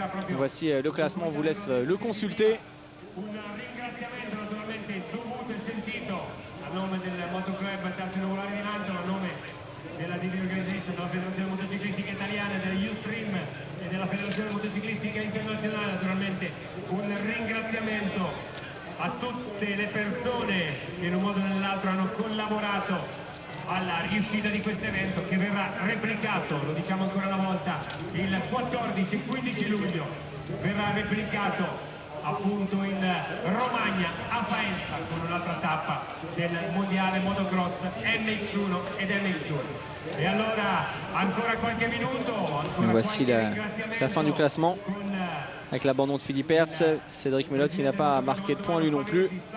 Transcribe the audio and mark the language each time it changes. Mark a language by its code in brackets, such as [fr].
[fr] Voici le classement, on vous laisse le consulter. [it] A nome del Motoclub Terzo Nuvolare di Mantova, a nome della DB Organization, della Federazione Motociclistica Italiana, della Ustream e della Federazione Motociclistica Internazionale, naturalmente un ringraziamento a tutte le persone che in un modo o nell'altro hanno collaborato alla riuscita di questo evento, che verrà replicato, lo diciamo ancora una volta, il 14 e 15 luglio, verrà replicato appunto in Romagna, a Faenza, con un'altra tappa del mondiale motocross MX1 ed MX2. Et allora ancora qualche minuto. [fr] Voici la fin du classement avec l'abandon de Philippe Hertz, Cédric Melotte qui n'a pas marqué de points lui non plus.